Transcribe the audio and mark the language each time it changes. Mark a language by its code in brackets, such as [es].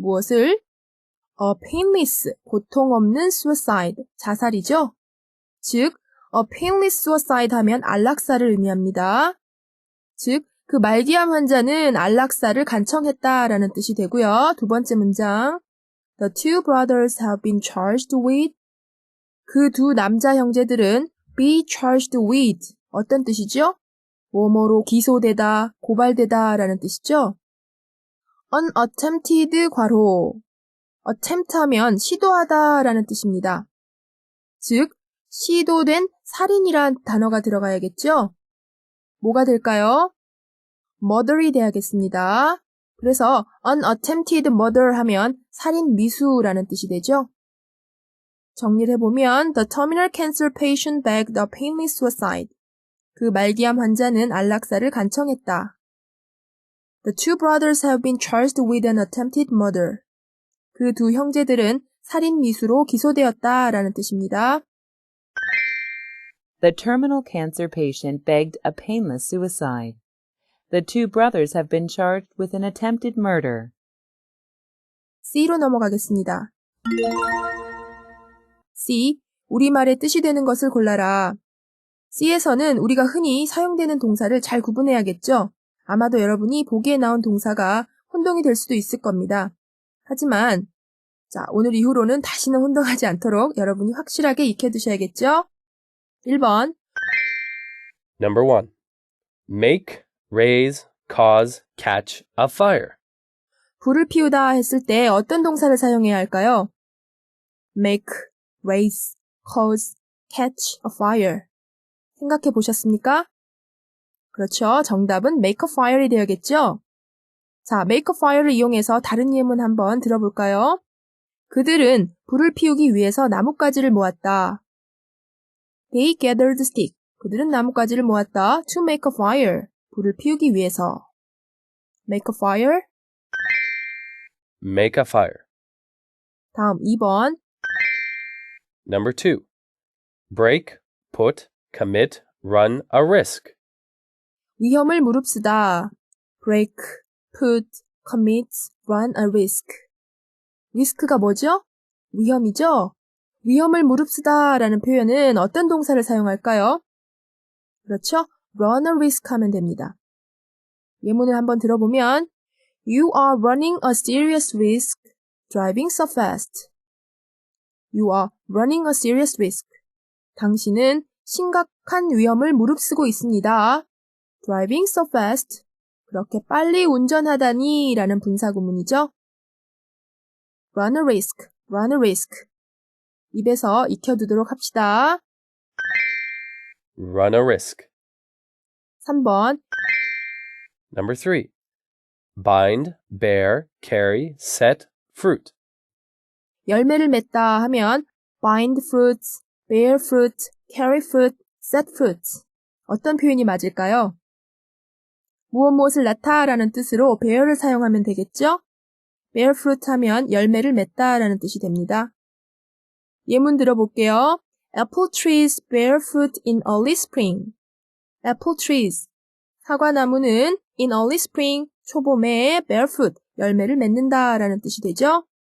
[ko] 무엇을? A painless, 고통 없는 suicide, 자살이죠. 즉, [en] a painless suicide [ko] 하면 안락사를 의미합니다. 즉, 그 말기암 환자는 안락사를 간청했다라는 뜻이 되고요. 두 번째 문장. [en] The two brothers have been charged with. [ko] 그 두 남자 형제들은 [en] be charged with. [ko] 어떤 뜻이죠? 뭐뭐로 기소되다, 고발되다 라는 뜻이죠. unattempted 괄호. attempt 하면 시도하다 라는 뜻입니다. 즉, 시도된 살인이란 단어가 들어가야겠죠? 뭐가 될까요? murder이 돼야겠습니다. 그래서 unattempted murder 하면 살인 미수라는 뜻이 되죠. 정리를 해보면 [en] The terminal cancer patient begged a painless suicide. [ko] 그 말기암 환자는 안락사를 간청했다. [en] The two brothers have been charged with an attempted murder. [ko] 그 두 형제들은 살인 미수로 기소되었다 라는 뜻입니다. [en] The terminal cancer patient begged a painless suicide. The two brothers have been charged with an attempted murder. [ko] C로 넘어가겠습니다. C. 우리말의 뜻이 되는 것을 골라라. C에서는 우리가 흔히 사용되는 동사를 잘 구분해야겠죠? 아마도 여러분이 보기에 나온 동사가 혼동이 될 수도 있을 겁니다. 하지만 자, 오늘 이후로는 다시는 혼동하지 않도록 여러분이 확실하게 익혀두셔야겠죠? 1번. [en] Number 1. Make, raise, cause, catch a fire. [ko] 불을 피우다 했을 때 어떤 동사를 사용해야 할까요? [en] make, raise, cause, catch a fire. [ko] 생각해 보셨습니까? 그렇죠. 정답은 make a fire이 되어야겠죠? 자, make a fire를 이용해서 다른 예문 한번 들어볼까요? 그들은 불을 피우기 위해서 나뭇가지를 모았다. [en] They gathered stick. [ko] 그들은 나뭇가지를 모았다. [en] To make a fire. [ko] 불을 피우기 위해서. [en] make a fire. Make a fire. [ko] 다음 2번. [en] Number 2. Break, put, commit, run a risk. [ko] 위험을 무릅쓰다. [en] break, put, commit, run a risk. [ko] 리스크가 뭐죠? 위험이죠? 위험을 무릅쓰다 라는 표현은 어떤 동사를 사용할까요? 그렇죠? [en] run a risk [ko] 하면 됩니다. 예문을 한번 들어보면 [en] You are running a serious risk driving so fast. You are running a serious risk. [ko] 당신은 심각한 위험을 무릅쓰고 있습니다. [en] Driving so fast. [ko] 그렇게 빨리 운전하다니 라는 분사구문이죠. [en] Run a risk, run a risk. [ko] 입에서 익혀두도록 합시다. [en] Run a risk. [ko] 3번. [en] Number 3. Bind, bear, carry, set, fruit. [ko] 열매를 맺다 하면 [en] bind fruits, bear fruit, carry fruit, set fruits. [ko] 어떤 표현이 맞을까요? 무엇을 낳다 라는 뜻으로 bear를 사용하면 되겠죠? bear fruit 하면 열매를 맺다 라는 뜻이 됩니다. 예문 들어볼게요. [en] Apple trees bear fruit in early spring. Apple trees. [ko] 사과나무는 [en] in early spring, [ko] 초봄에 [en] bear fruit, [ko] 열매를 맺는다 라는 뜻이 되죠?